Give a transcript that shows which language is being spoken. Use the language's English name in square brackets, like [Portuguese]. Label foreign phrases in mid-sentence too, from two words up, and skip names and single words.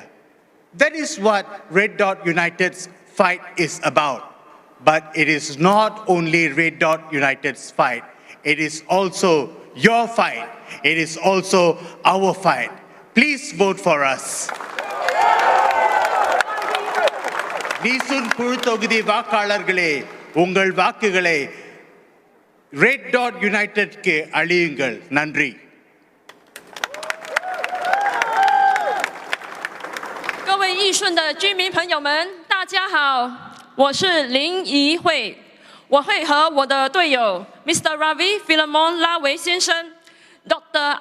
[English] That is what Red Dot United's fight is about. But it is not only Red Dot United's fight. It is also your fight. It is also our fight. Please vote for us. [Tamil] Nee Soon பொதுத்தொகுதி வாக்காளர்களே, உங்கள் வாக்குகளை, Red Dot United க்கே அளியுங்கள். Nandri. [Chinese] 各位义顺的居民朋友们，大家好，我是林怡慧，我会和我的队友 Mr. Ravi Philemon 拉维先生、Dr.